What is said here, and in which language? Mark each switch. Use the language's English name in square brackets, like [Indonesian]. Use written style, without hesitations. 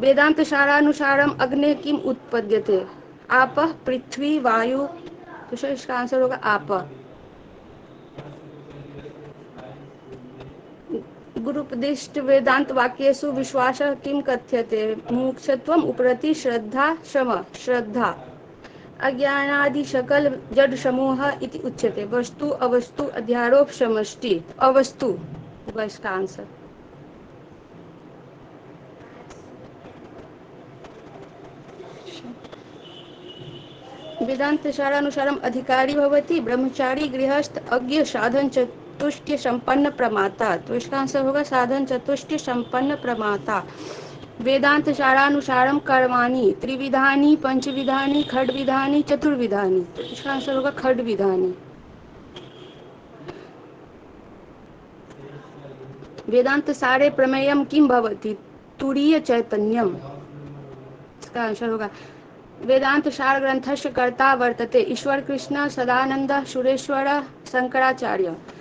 [Sanskrit] वेदांत सारानुसारम अग्ने किम उत्पद्यते? आपः पृथ्वी वायु। [Hindi] तो सर इसका आंसर होगा आपः। [Sanskrit] गुरुपदिष्ट वेदांत वाक्येषु विश्वासः किं कथ्यते? मुमुक्षुत्वम् उपरति श्रद्धा शम। श्रद्धा। अज्ञानादि सकल जड़ समूह इति उच्यते। वस्तु अवस्तु अध्यारोप समष्टि। [Hindi] अवस्तु होगा इसका आंसर। [Sanskrit] वेदांत सारानुसारम अधिकारी भवति ब्रह्मचारी गृहस्थ अज्ञ साधन चतुष्टय संपन्न प्रमाता। [Hindi] तो इसका आंसर होगा साधन चतुष्टय संपन्न प्रमाता। [Sanskrit] वेदांत सारानुसारम कर्माणि त्रिविधानि पंचविधानि खड्विधानि चतुर्विधानि। [Hindi] तो इसका आंसर होगा खड्विधानि। [Sanskrit] वेदांत सारे प्रमेयम किम भवति? तुरीय चैतन्यम। [Hindi] इसका आंसर होगा [Sanskrit] वेदांत सार ग्रंथस्य कर्ता वर्तते ईश्वर कृष्ण सदानंद सुरेश्वर शंकराचार्य।